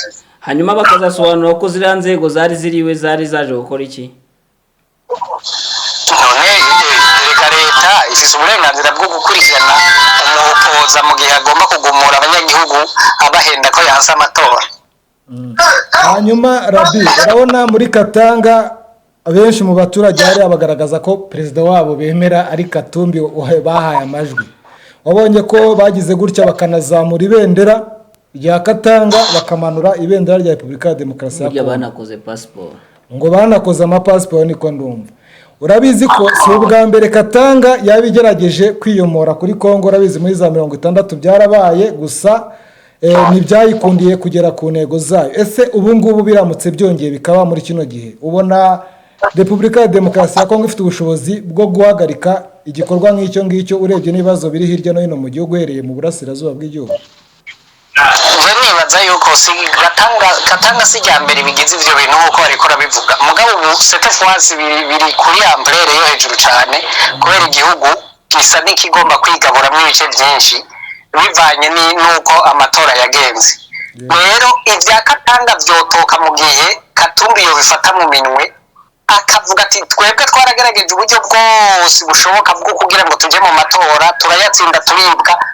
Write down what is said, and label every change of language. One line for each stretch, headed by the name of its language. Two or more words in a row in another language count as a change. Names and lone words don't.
Kinyarwanda: hanyuma bakazasobanura ko ziriya nzego zari ziriwe zari zaje gukora iki
Rundi: none reka leta ifise uburenganzira bwo gukurikirana umupoza mu gihe agomba kugumura abanyagihugu abahenda ko yanse amatora
Kinyarwanda: hanyuma Rabi urabona muri Katanga abenshi mu baturage hari abagaragaza ko perezida wabo bemera ari Katumbi bahaye amajwi wabonye ko bagize gutya bakanazamura ibendera rya Katanga bakamanura ibendera rya Repubulika ya Demokarasi ya Kongo banakoze passport ngo banakoze amapassport niko ndumva urabizi ko si ubwa mbere Katanga yabigerageje kwiyomora kuri Kongo urabizi muri za 60 byarabaye gusa ntibyayikundiye kugera ku ntego zayo ese ubu ngubu biramutse byongeye bikaba muri kino gihe ubona Repubulika ya Demokarasi ya Kongo ifite ubushobozi bwo guhagarika igikorwa nk'icyo ngicyo urebye n'ibibazo biri hirya no hino mu gihugu hereye mu burasirazuba bw'igihugu
Rundi: nibaza yuko Katanga si rya mbere bigize ivyo bintu nk'uko barikora bivuga mugabo ubu
French: cette fois
Rundi: biri kuri ampleur yo hejuru cyane kubera igihugu gisa n'ikigomba kwigaburamwo ibice byinshi bivanye n'uko amatora yagenze rero ibya Katanga vyotoka mu gihe Katumbi yo bifata mu minwe akavuga ati twebwe twaragerageje uburyo bwose bushoboka bwo kugira ngo tujye mu matora turayatsinda turibwa